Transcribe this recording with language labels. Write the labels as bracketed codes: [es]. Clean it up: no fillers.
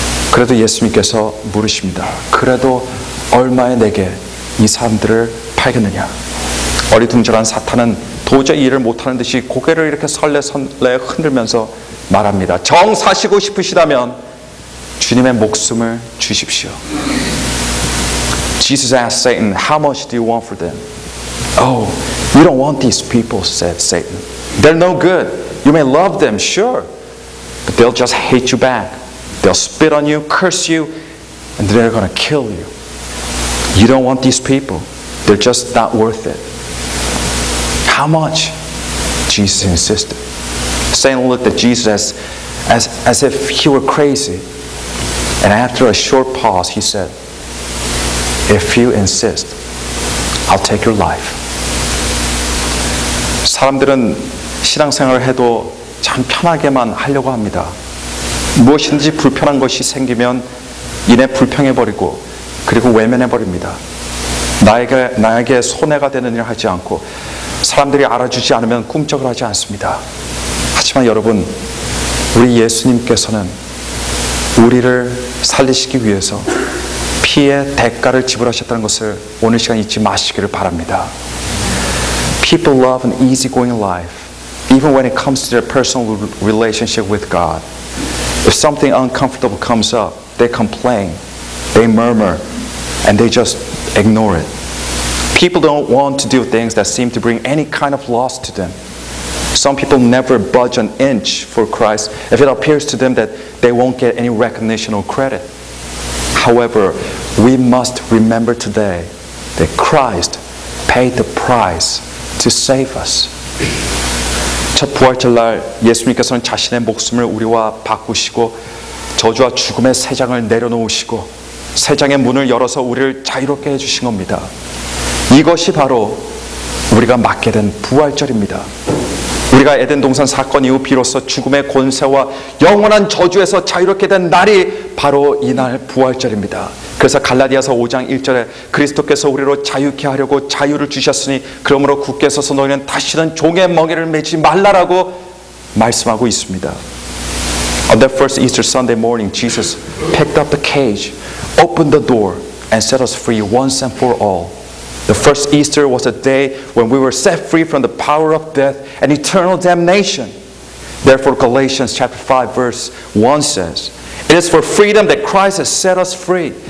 [ko] 그래도 예수님께서 물으십니다. 그래도 얼마에 내게 이 사람들을 팔겠느냐? 어리둥절한 사탄은 도저히 일을 못하는 듯이 고개를 이렇게 설레설레 흔들면서 말합니다. 정 사시고 싶으시다면 주님의 목숨을 주십시오. [en] Jesus asked Satan, how much do you want for them? Oh, you don't want these people, said Satan. They're no good. You may love them, sure, but they'll just hate you back. They'll spit on you, curse you, and they're going to kill you. You don't want these people. They're just not worth it. How much? Jesus insisted. Satan looked at Jesus as if he were crazy. And after a short pause, he said, if you insist, I'll take your life. [ko] 사람들은 신앙생활을 해도 참 편하게만 하려고 합니다. 무엇인지 불편한 것이 생기면 이내 불평해버리고 그리고 외면해버립니다. 나에게 손해가 되는 일을 하지 않고 사람들이 알아주지 않으면 꿈쩍을 하지 않습니다. 하지만 여러분, 우리 예수님께서는 우리를 살리시기 위해서 피의 대가를 지불하셨다는 것을 오늘 시간 잊지 마시기를 바랍니다. [en] People love an easygoing life, even when it comes to their personal relationship with God. If something uncomfortable comes up, they complain, they murmur, and they just ignore it. People don't want to do things that seem to bring any kind of loss to them. Some people never budge an inch for Christ if it appears to them that they won't get any recognition or credit. However, we must remember today that Christ paid the price to save us. [ko] 첫 부활절날 예수님께서는 자신의 목숨을 우리와 바꾸시고 저주와 죽음의 새 장을 내려놓으시고 새 장의 문을 열어서 우리를 자유롭게 해주신 겁니다. 이것이 바로 우리가 맞게 된 부활절입니다. 우리가 에덴 동산 사건 이후 비로소 죽음의 권세와 영원한 저주에서 자유롭게 된 날이 바로 이날 부활절입니다. 그래서 갈라디아서 5장 1절에 그리스도께서 우리로 자유케 하려고 자유를 주셨으니 그러므로 굳게 서서 너희는 다시는 종의 멍에를 매지 말라라고 말씀하고 있습니다. [en] On that first Easter Sunday morning, Jesus picked up the cage, opened the door, and set us free once and for all. The first Easter was a day when we were set free from the power of death and eternal damnation. Therefore, Galatians chapter 5 verse 1 says, it is for freedom that Christ has set us free.